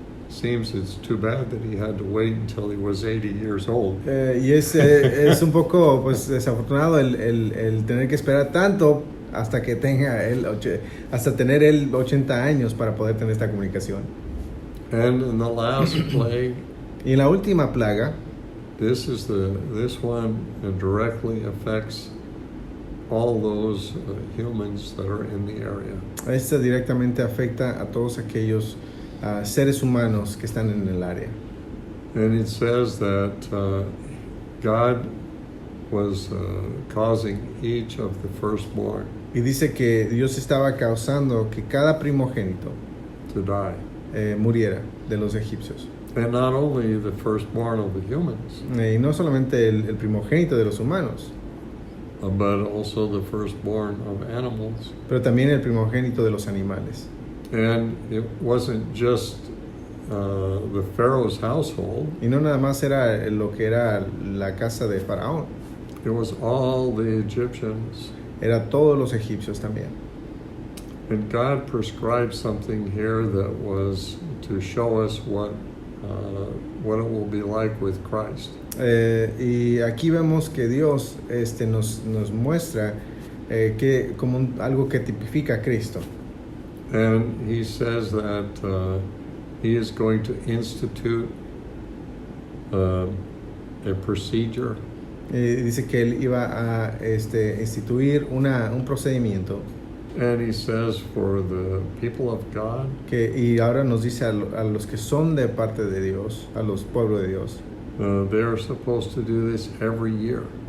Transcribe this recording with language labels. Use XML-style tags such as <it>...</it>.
<en>Seems it's too bad that he had to wait until he was 80 years old.</en> <es>Y es un poco pues desafortunado el tener que esperar tanto hasta que hasta tener él 80 años para poder tener esta comunicación.</es> <en>And in the last plague,</en> <es>y en la última plaga,</es> <en>this one directly affects all those humans that are in the area.</en> <es>Esta directamente afecta a todos aquellos seres humanos que están en el área.</es> <en>And it says that God was causing each of the firstborn.</en> <es>Y dice que Dios estaba causando que cada primogénito</es> <en>to die.</en> <es>Muriera de los egipcios.</es> <en>And not only the firstborn of the humans.</en> <es>Y no solamente el primogénito de los humanos.</es> <en>But also the firstborn of animals.</en> <es>Pero también el primogénito de los animales.</es> <en>And it wasn't just the Pharaoh's household.</en> <es>Y no nada más era lo que era la casa de Faraón.</es> <en>It was all the Egyptians.</en> <es>Era todos los egipcios también.</es> <en>And God prescribed something here that was to show us what it will be like with Christ.</en> <es>Y aquí vemos que Dios nos muestra que como algo que tipifica a Cristo.</es> <en>And he says that he is going to institute a procedure</en> <es>Dice que él iba a instituir un procedimiento</es> <en>and he says for the people of God</en> <es>y ahora nos dice a los que son de parte de Dios, a los pueblos de Dios,</es> <en>they are supposed to do this every year.</en>